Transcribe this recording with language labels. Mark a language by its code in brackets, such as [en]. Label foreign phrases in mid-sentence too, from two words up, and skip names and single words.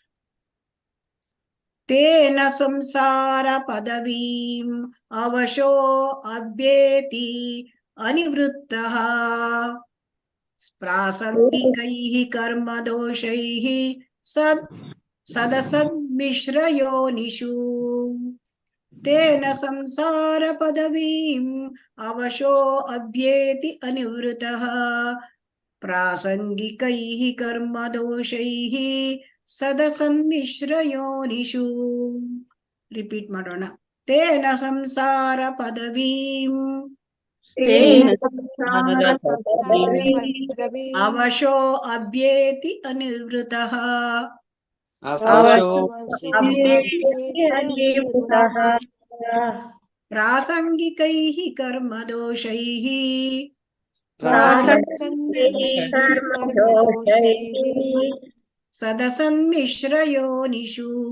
[sa] ತೇನ ಸಂಸಾರ ಪದವೀಂ ಅವಶೋ ಅಭ್ಯೇತಿ ಅನಿವೃತ್ತಃ ಪ್ರಾಸಂಗಿಕೈಃ ಕರ್ಮದೋಷೈಃ ಸದಸನ್ಮಿಶ್ರಯೋನಿಷು. ತೇನ ಸಂಸಾರ ಪದವೀಂ ಅವಶೋ ಅಭ್ಯೇತಿ ಅನಿವೃತ್ತಃ ಪ್ರಾಸಂಗಿಕೈಃ ಕರ್ಮದೋಷೈಃ ಸದಸನ್ಮಿಶ್ರಯೋನಿಷು. [kn] ರಿಪೀಟ್ ಮಾಡೋಣ. [sa] ತೇನ ಸಂಸಾರ ಪದವೀಂ ಅವಶೋ ಅಭ್ಯೇತಿ ಅನಿವೃತ್ತಃ ಪ್ರಾಸಂಗಿಕೈಃ ಕರ್ಮದೋಷೈಃ ಸದಸನ್ಮಿಶ್ರಯೋನಿಷು.